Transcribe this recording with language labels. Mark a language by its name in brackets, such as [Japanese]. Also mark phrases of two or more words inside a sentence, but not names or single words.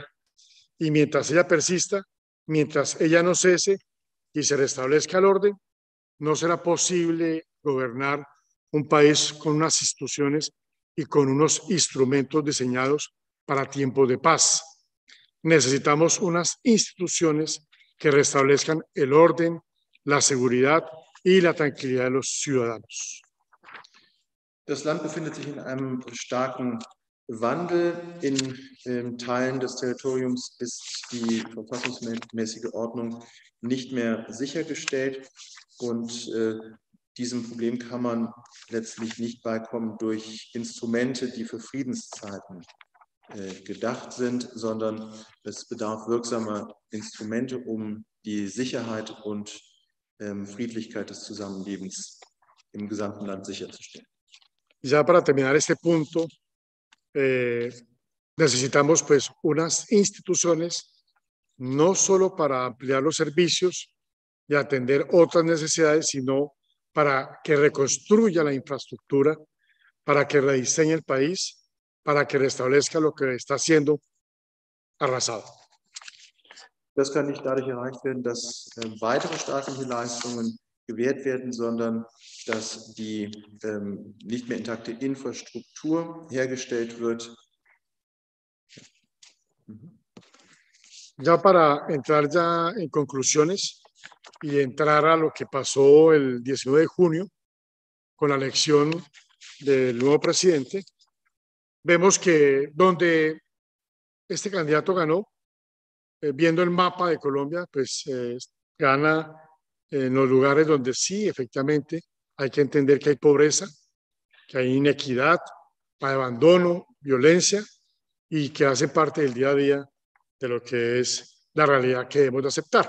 [Spanish] Y mientras ella persista, mientras ella no cese y se restablezca el orden, no será posible gobernar un país con unas instituciones y con unos instrumentos diseñados para tiempos de paz. Necesitamos unas instituciones que restablezcan el orden, la seguridad y la tranquilidad de los ciudadanos. [German] Das Land befindet sich in einem starken Wandel. In Teilen des Territoriums ist die verfassungsmäßige Ordnung nicht mehr sichergestellt und diesem Problem kann man letztlich nicht beikommen durch Instrumente, die für Friedenszeiten gedacht sind, sondern es bedarf wirksamer Instrumente, um die Sicherheit und Friedlichkeit des Zusammenlebens im gesamten Land sicherzustellen. [Spanish] Ya para terminar este punto, necesitamos pues unas instituciones no solo para ampliar los servicios y atender otras necesidades, sino para que reconstruya la infraestructura, para que rediseñe el país, para que restablezca lo que está siendo arrasado. [German] Das kann nicht dadurch erreicht werden, dass weitere staatliche Leistungen gewährt werden, sondern dass die nicht mehr intakte Infrastruktur hergestellt wird. [Spanish] Ya para entrar ya en conclusiones y entrar a lo que pasó el 19 de junio con la elección del nuevo presidente, vemos que donde este candidato ganó, viendo el mapa de Colombia, pues gana en los lugares donde sí, efectivamente, hay que entender que hay pobreza, que hay inequidad, hay abandono, violencia y que hace parte del día a día de lo que es la realidad que debemos de aceptar.